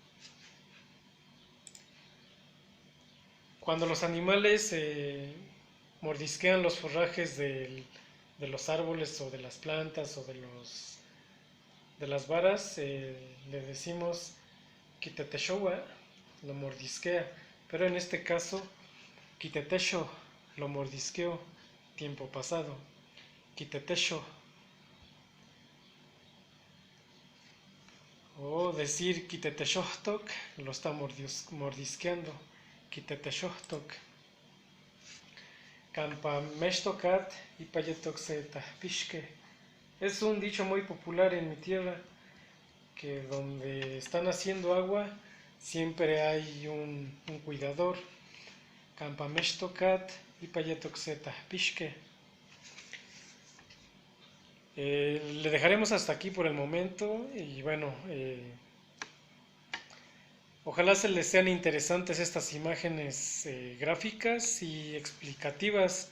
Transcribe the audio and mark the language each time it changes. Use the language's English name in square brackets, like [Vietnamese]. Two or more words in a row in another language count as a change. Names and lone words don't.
[Spanish] Cuando los animales mordisquean los forrajes de los árboles o de las plantas o de las varas, le decimos quiteteshowa, lo mordisquea, pero en este caso quitetesho, lo mordisqueó, tiempo pasado, quitetesho. O decir quiteteshohtok, lo está mordisqueando, quiteteshohtok. [Nahuatl languages] Campameshtokat y payetoxetahpishke. [Spanish] Es un dicho muy popular en mi tierra, que donde están haciendo agua siempre hay un cuidador. [Nahuatl languages] Campameshtokat y payetoxetahpishke. [Spanish] Le dejaremos hasta aquí por el momento y bueno, ojalá se les sean interesantes estas imágenes gráficas y explicativas